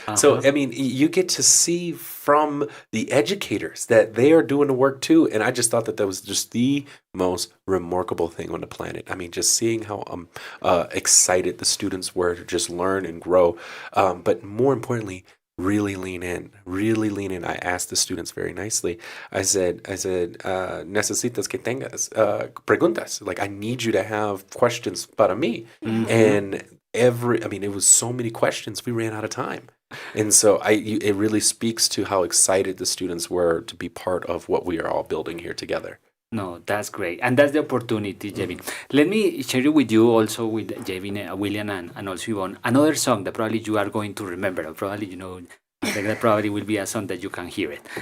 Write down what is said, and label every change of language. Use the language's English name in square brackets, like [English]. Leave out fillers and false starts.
[English] So, I mean, you get to see from the educators that they are doing the work too. And I just thought that was just the most remarkable thing on the planet. I mean, just seeing how excited the students were to just learn and grow. But more importantly, really lean in. I asked the students very nicely. I said, [Spanish] necesitas que tengas preguntas. [English] Like, I need you to have questions [Spanish] para mí. [English] And it was so many questions, we ran out of time. And so it really speaks to how excited the students were to be part of what we are all building here together. No, that's great. And that's the opportunity, Jevin. Let me share it with you also with Jevin, William, and also Yvonne, another song that probably you are going to remember, or probably, that probably will be a song that you can hear it.